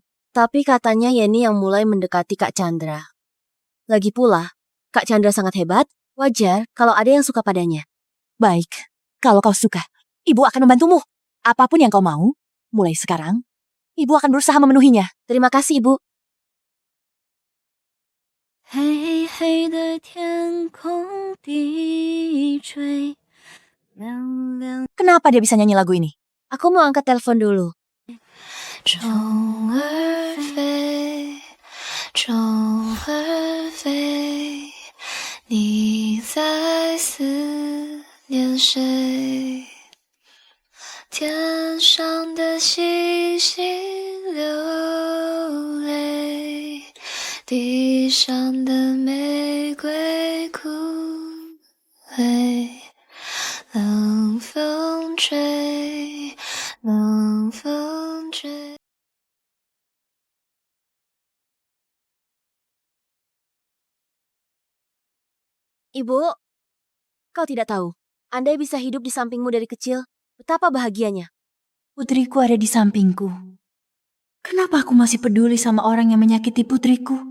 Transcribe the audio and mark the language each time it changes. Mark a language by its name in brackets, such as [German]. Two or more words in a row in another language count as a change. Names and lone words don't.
[Indonesian] Tapi katanya Yeni yang mulai mendekati Kak Chandra. Lagi pula, Kak Chandra sangat hebat. Wajar kalau ada yang suka padanya. Baik, kalau kau suka, ibu akan membantumu. Apapun yang kau mau, mulai sekarang, ibu akan berusaha memenuhinya. Terima kasih, Ibu. [Chinese] 黑黑的天空低垂，亮亮 [Indonesian] Kenapa dia bisa nyanyi lagu ini? Aku mau angkat telepon dulu. [Chinese] 虫儿飞，虫儿飞，你在思念谁？天上的星星流泪，地上的玫瑰枯萎，冷风吹，冷风吹。 [Indonesian] Ibu, kau tidak tahu. Andai bisa hidup di sampingmu dari kecil, betapa bahagianya. Putriku ada di sampingku. Kenapa aku masih peduli sama orang yang menyakiti putriku?